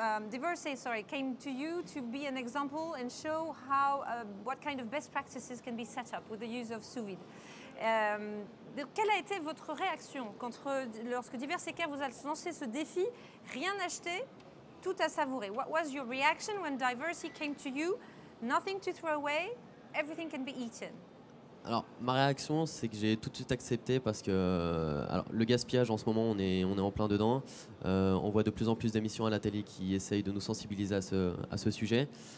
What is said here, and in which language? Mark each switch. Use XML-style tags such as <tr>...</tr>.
<en>Dimanche, came to you to be an example and show how what kind of best practices can be set up with the use of sous vide.</en> <fr>Quelle a été votre réaction lorsque Dimanche vous a lancé ce défi, rien acheter, tout à savourer?</fr> <en>What was your reaction when Dimanche came to you? Nothing to throw away, everything can be eaten.</en> <fr>Alors, ma réaction, c'est que j'ai tout de suite accepté parce que alors, le gaspillage, en ce moment, on est en plein dedans. On voit de plus en plus d'émissions à la télé qui essayent de nous sensibiliser à ce sujet.</fr>